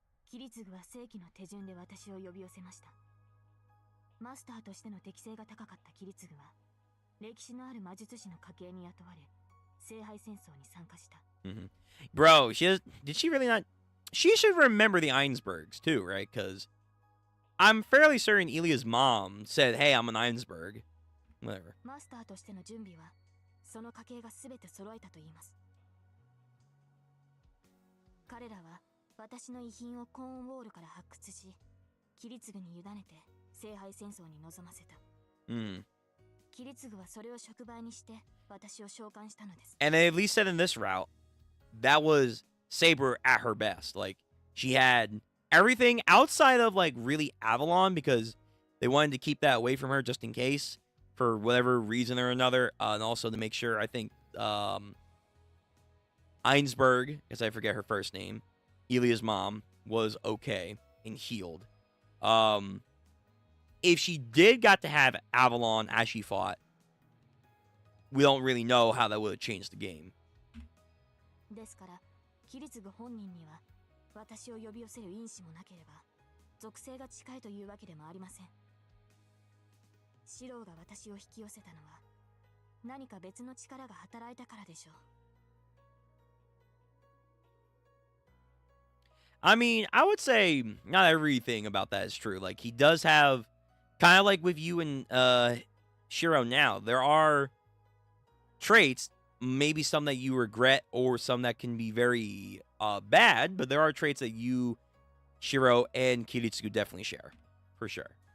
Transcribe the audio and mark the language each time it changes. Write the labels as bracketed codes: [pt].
[ja] キリツグは正規の手順で私を呼び寄せました。マスターとしての適性が高かったキリツグは、歴史のある魔術師の家系に雇われ、聖杯戦争に参加した。 [en] Bro, did she really not? She should remember the Einsbergs too, right? Because I'm fairly certain Ilya's mom said, "Hey, I'm an Einsberg." Whatever. [ja] マスターとしての準備は、その家系がすべて揃えたと言います。彼らは私の遺品をコーンウォールから発掘し、キリツグに委ねて聖杯戦争に臨ませた。キリツグはそれを触媒にして私を召喚したのです。 [en] And they at least said in this route, that was Saber at her best. Like, she had everything outside of, like, really Avalon, because they wanted to keep that away from her just in case, for whatever reason or another, and also to make sure, I think, Einsberg, because I forget her first name, Ilya's mom, was okay and healed. If she did got to have Avalon as she fought, we don't really know how that would have changed the game. [ja] ですから、キリツグ本人には私を呼び寄せる因子もなければ、属性が近いというわけでもありません。シローが私を引き寄せたのは、何か別の力が働いたからでしょう。 [en] I mean, I would say not everything about that is true. Like, he does have, kind of like with you and Shiro now, there are traits maybe some that you regret or some that can be very bad, but there are traits that you, Shiro, and Kiritsugu definitely share. For sure.